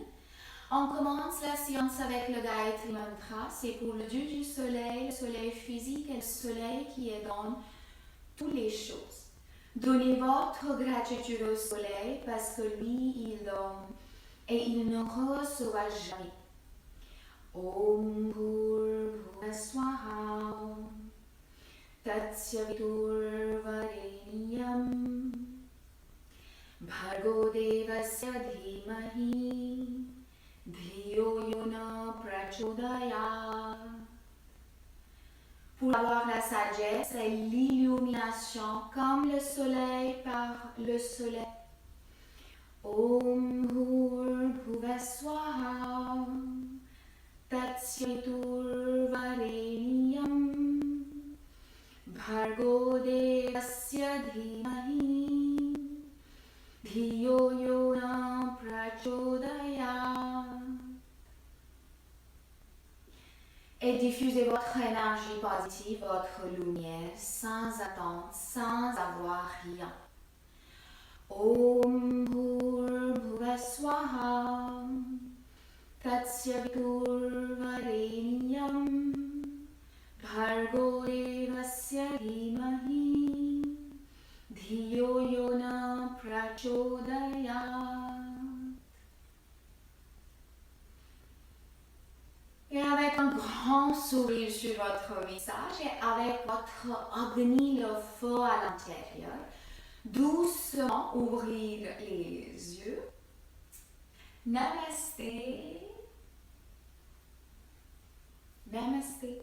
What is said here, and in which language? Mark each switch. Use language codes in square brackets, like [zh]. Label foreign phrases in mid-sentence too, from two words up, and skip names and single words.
[fr] On commence la séance avec le Gayatri Mantra. C'est pour le dieu du soleil, le soleil physique et le soleil qui est dans toutes les choses. Donnez votre gratitude au soleil parce que lui, il ne recevra jamais. [sa] Om Bhurbhuva Swaha Tatsyaviturvareniyam Bhargo Devasya Dhimahi Dhiyo Yona Prachodaya. [fr] Pour avoir la sagesse et l'illumination comme le soleil par le soleil. [sa] Om Bhurbhuva Swaha Tatsyaviturvareniyam Bhargo Devasya Dhimahi Dhiyo Yona Prachodaya. [fr] Et diffusez votre énergie positive, votre lumière, sans attendre, sans avoir rien. [sa] Om Bhurbhuva Swaha Tatsyaviturvareniyam Bhargo Devasya Dhimahi Dhiyo Yona Prachodaya. [fr] Et avec un grand sourire sur votre visage et avec votre Agni, le feu à l'intérieur, doucement ouvrir les yeux. Namasté. Namasté.